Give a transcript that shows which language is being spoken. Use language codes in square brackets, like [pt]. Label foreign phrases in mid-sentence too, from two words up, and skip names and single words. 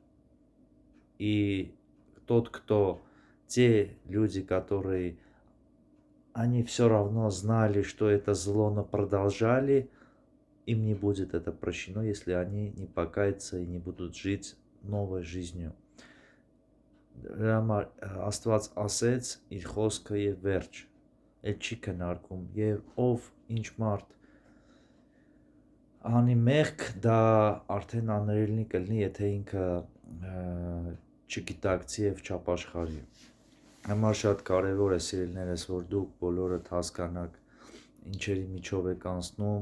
[ru] И те люди, которые, они все равно знали, что это зло, но продолжали, им не будет это прощено, если они не покаются и не будут жить новой жизнью. [hy] Աստված ասեց իր խոսքը եւ վերջ, էլ չի քննարկում, եւ ով ինչ մարդ անի մեղք, դա արդեն աներելնի կլինի, եթե ինքը չգիտակցի եւ չապաշխարի։ Համար շատ կարեւոր է, սիրելիներս, որ դուք բոլորդ հասկանաք ինչերի միջով եք անցնում,